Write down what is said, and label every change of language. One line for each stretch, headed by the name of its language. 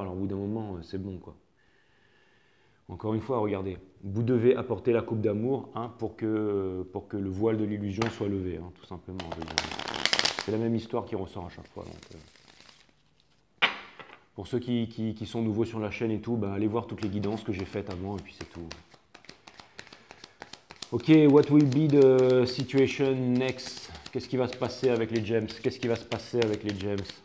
French: Alors au bout d'un moment, c'est bon, quoi. Encore une fois, regardez, vous devez apporter la coupe d'amour hein, pour que le voile de l'illusion soit levé, hein, tout simplement. C'est la même histoire qui ressort à chaque fois. Donc, pour ceux qui sont nouveaux sur la chaîne et tout, bah, allez voir toutes les guidances que j'ai faites avant et puis c'est tout.
English: Ok, what will be the situation next?
French: Qu'est-ce qui va se passer avec les James? Qu'est-ce qui va se passer avec les James?